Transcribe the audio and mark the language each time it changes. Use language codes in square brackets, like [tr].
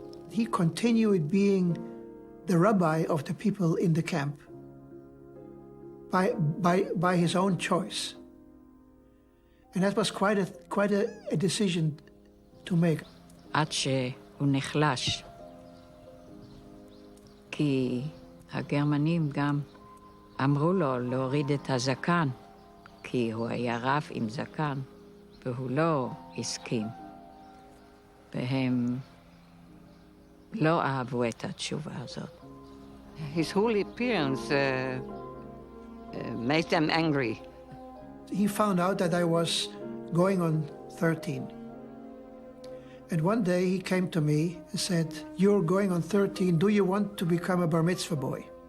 [en] He continued being the rabbi of the people in the camp by his own choice. And that was quite a decision to make. [he] עד שהוא נחלש. כי הגרמנים גם אמרו לו להוריד את הזקן, כי הוא היה רב עם זקן, והוא לא הסכים. והם לא אהבו את התשובה הזאת. [en] His whole appearance made them angry. He found out that I was going on 13. And one day he came to me and said, "You're going on 13, do you want to become a bar mitzvah boy?"